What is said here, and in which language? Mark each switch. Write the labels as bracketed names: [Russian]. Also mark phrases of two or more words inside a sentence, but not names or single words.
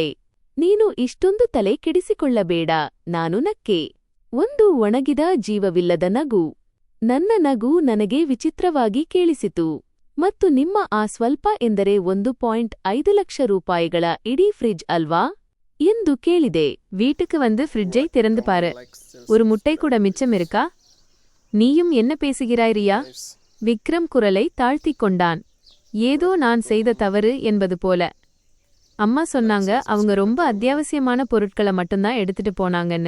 [Kannada] ನೀನು ಇಷ್ಟೊಂದು ತಲೆ ಕೆಡಿಸಿಕೊಳ್ಳಬೇಡ. ನಾನು ನಕ್ಕೆ. ಒಂದು ಒಣಗಿದ ಜೀವವಿಲ್ಲದ ನಗು. ನನ್ನ ನಗು ನನಗೆ ವಿಚಿತ್ರವಾಗಿ ಕೇಳಿಸಿತು. ಮತ್ತು ನಿಮ್ಮ ಆ ಸ್ವಲ್ಪ ಎಂದರೆ 1.5 ಲಕ್ಷ ರೂಪಾಯಿಗಳ ಇಡೀ ಫ್ರಿಜ್ ಅಲ್ವಾ ಎಂದು ಕೇಳಿದೆ. [Tamil] வீட்டுக்கு வந்து ஃப்ரிட்ஜை திறந்து பாரு. ஒரு முட்டை கூட மிச்சம் இருக்கா? நீயும் என்ன பேசுகிறாய் ரியா? விக்ரம் குரலை தாழ்த்திக் கொண்டான். ஏதோ நான் செய்த தவறு என்பது போல. அம்மா சொன்னாங்க அவங்க ரொம்ப அத்தியாவசியமான பொருட்களை மட்டும்தான் எடுத்துட்டு போனாங்கன்னு.